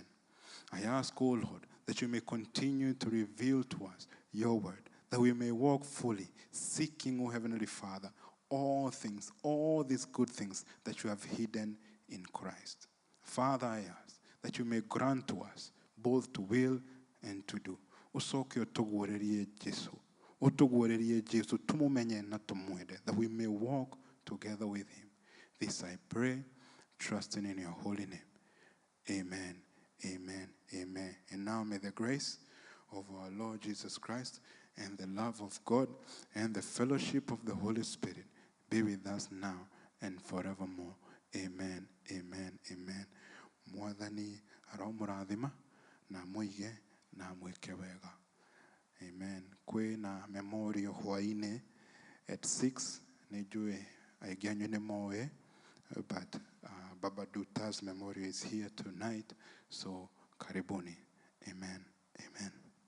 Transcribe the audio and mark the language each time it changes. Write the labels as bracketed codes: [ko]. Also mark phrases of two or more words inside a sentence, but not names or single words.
[en] I ask, O Lord, that you may continue to reveal to us your word, that we may walk fully, seeking, O Heavenly Father, all things, all these good things that you have hidden in Christ. Father, I ask that you may grant to us both to will and to do. [ki] Usoke otuguorerie Jesu. Otuguorerie Jesu tumumenye na tumwende, [en] that we may walk together with him. This I pray, trusting in your holy name. Amen, amen, amen. And now may the grace of our Lord Jesus Christ and the love of God and the fellowship of the Holy Spirit be with us now and forevermore. Amen, amen, amen. [ki] Mwathani aramurathima na muige na mwike wega. [en] Amen. [ki] Kwina memorial hwaine at 6. Nijue aingĩ anyu nĩ moĩ, [en] but Baba Duta's memorial is here tonight. So karibuni. Amen, amen.